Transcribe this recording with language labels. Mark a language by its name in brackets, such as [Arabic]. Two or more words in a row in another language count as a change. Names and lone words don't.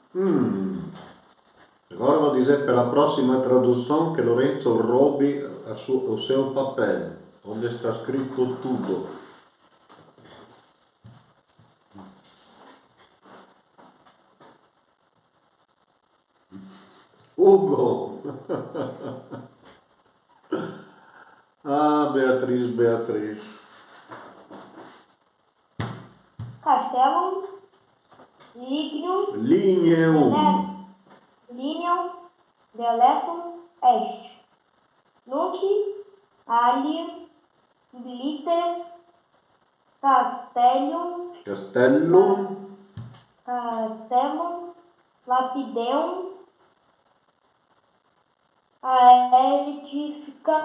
[Portuguese] Agora vou dizer para a próxima tradução que Lorenzo roube o seu papel, onde está escrito tudo. Hugo! Ah, Beatriz. [Latin] Castellum, Lignum, Lignum. Deletum est. Nunc alium bilites Castellum lapideum aedificant.